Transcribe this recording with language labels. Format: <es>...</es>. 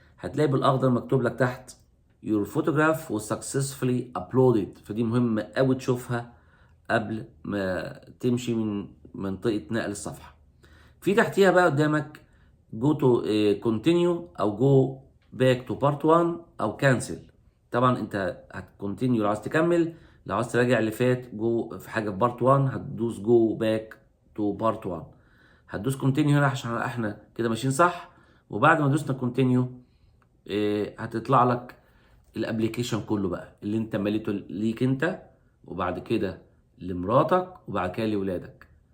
<ar>هتلاقي بالاخضر مكتوب لك تحت</ar> <en>your photograph was successfully uploaded،</en> <ar>فدي مهمه قوي تشوفها قبل ما تمشي من منطقه نقل الصفحه. في تحتيها بقى قدامك</ar> <en>go to continue او go back to part 1 او cancel.</en> <ar>طبعا انت هتكونتينيو لو عايز تكمل، لو عايز تراجع اللي فات جو في حاجه في بارت 1 هتدوس</ar> <en>Go back to part 1.</en> <ar>هتدوس كونتينيو هنا عشان احنا كده ماشيين صح. وبعد ما دوسنا كونتينيو هتطلع لك الابليكيشن كله بقى اللي انت مليته ليك انت، وبعد كده لمراتك، وبعد كده لاولادك.</ar>